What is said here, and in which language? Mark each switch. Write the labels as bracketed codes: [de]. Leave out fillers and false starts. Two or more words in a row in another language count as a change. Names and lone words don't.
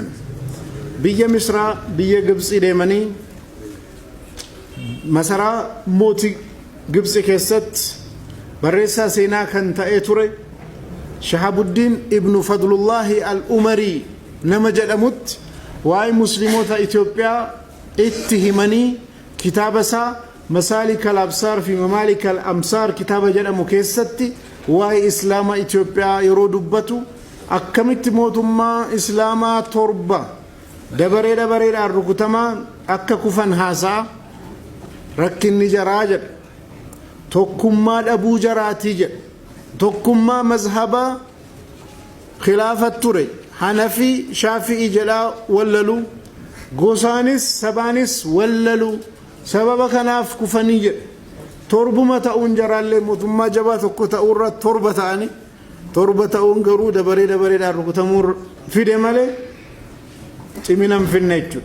[om] Biyya Misraa biyya Gibxii deemanii masaraa mootii Gibxii keessatti barreessaa seenaa kan ta'ee ture Shahabuddin ibnu Fadlullahi al-Umarii nama jedhamutti waa'ee musliimoota Itoophiyaa itti himanii kitaaba isaa مسالك الأبصار في ممالك الأمصار كتاب jedhamu keessatti waa'ee islaamaa Itoophiyaa yeroo dubbatu akkamitti mootummaa islaamaa torba dabareedhaan rukutamaa akka kufan haasaa rakkinni jaraa jedha tokkummaa dhabuu jaraatii jedha tokkummaa mazhabaa khilaafat ture Hanafi Shaafi'i jedhaa wallalu gosaanis sabaanis wallalu sababa kanaaf kufanii jedha torbuma ta'uun jaraallee mootummaa jabaa tokko ta'uurra torba ta'anii torba ta'uun garuu dabareedhaan rukutamuu fide malee ciminan finne jechuudha.